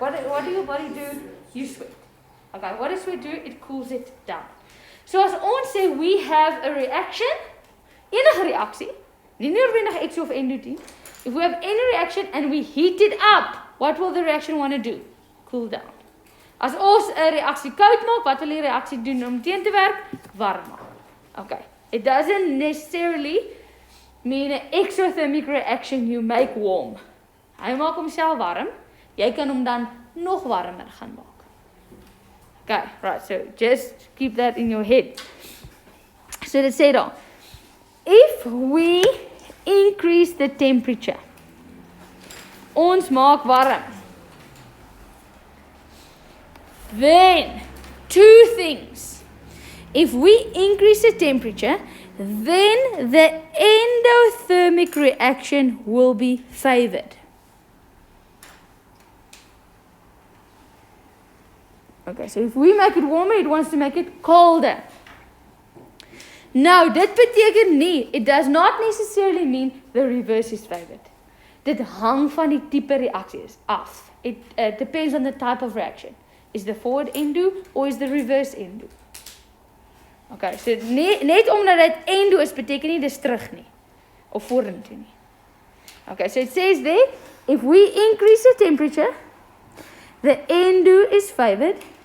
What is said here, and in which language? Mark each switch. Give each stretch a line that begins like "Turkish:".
English: What do your body do? You sweat. Okay, what does sweat do? It cools it down. So
Afrikaans: as ons sê,
English: we have a reaction,
Afrikaans: enige reaksie, nie noodwendig exo of endo.
English: If we have any reaction and we heat it up, what will the reaction want to do? Cool down.
Afrikaans: As ons 'n reaksie koud maak, wat wil die reaksie doen om teen te werk? Warm maak. Okay.
English: It doesn't necessarily mean an exothermic reaction you make warm.
Afrikaans: Hy maak homself warm. Jy kan hom dan nog warmer gaan maak. Okay, right.
English: So just keep that in your head. So
Afrikaans: dit sê dan,
English: if we increase the temperature,
Afrikaans: ons maak warm,
English: then two things. If we increase the temperature, then the endothermic reaction will be favored. Okay, so if we make it warmer, it wants to make it colder.
Afrikaans: Nou, dit beteken nie,
English: it does not necessarily mean the reverse is favored.
Afrikaans: Dit hang van die tipe reaksie af.
English: It depends on the type of reaction. Is the forward endo or is the reverse endo?
Afrikaans: Okay, so net omdat dit endo is, beteken nie dis terug nie. Of vorentoe nie.
English: Okay, so it says there, if we increase the temperature, the endo is favored.